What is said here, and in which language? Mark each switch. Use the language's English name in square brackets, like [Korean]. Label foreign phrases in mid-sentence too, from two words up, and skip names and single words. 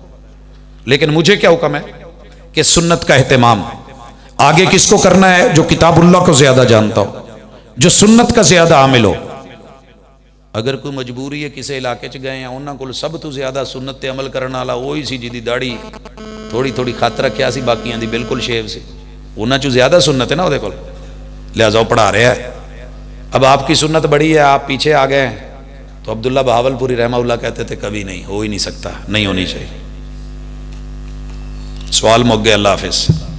[Urdu] لیکن مجھے کیا حکم ہے کہ سنت کا اہتمام آگے کس کو کرنا ہے؟ جو کتاب اللہ کو زیادہ جانتا ہو، جو سنت کا زیادہ عامل ہو. [Punjabi] اگر کوئی مجبوری ہے کسی علاقے چ گئے ہیں انہاں کو سب تو زیادہ سنت تے عمل کرنے والا وہی سی جی دی داڑھی تھوڑی تھوڑی خط رکھیا سی، باقیاں دی بالکل شیو سی، انہاں چ زیادہ سنت ہے نا وہ، لہذا وہ پڑھا رہا ہے. [Urdu] اب آپ کی سنت بڑی ہے، آپ پیچھے آ گئے ہیں. تو عبداللہ بہاول پوری [Arabic] رحمہ اللہ [Urdu] کہتے تھے کبھی نہیں، ہو ہی نہیں سکتا، نہیں ہونی چاہیے. [Punjabi] سوال مک گئے. [Urdu] اللہ حافظ.